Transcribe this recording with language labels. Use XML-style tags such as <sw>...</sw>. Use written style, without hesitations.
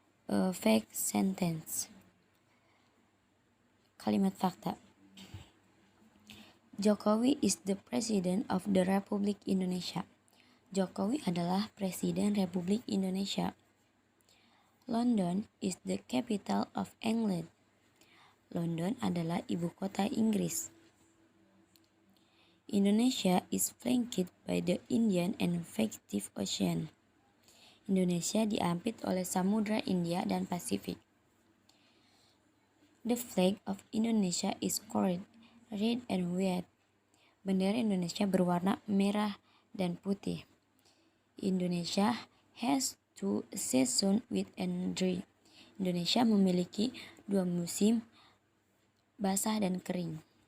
<en>Fact sentence.</en> <id>Kalimat fakta.</id> <en>Jokowi is the President of the Republic Indonesia.</en> <id>Jokowi adalah Presiden Republik Indonesia.</id> <en>London is the capital of England.</en> <id>London adalah ibu kota Inggris.</id> <en>Indonesia is flanked by the Indian and Pacific Ocean.</en> <id>Indonesia diapit oleh Samudra India dan Pasifik.</id> <en>The flag of Indonesia is colored red and white.</en> <id>Bendera Indonesia berwarna merah dan putih.</id> <en>Indonesia has 2 seasons, wet and dry.</en> <id>Indonesia memiliki 2 musim, basah dan kering.</id>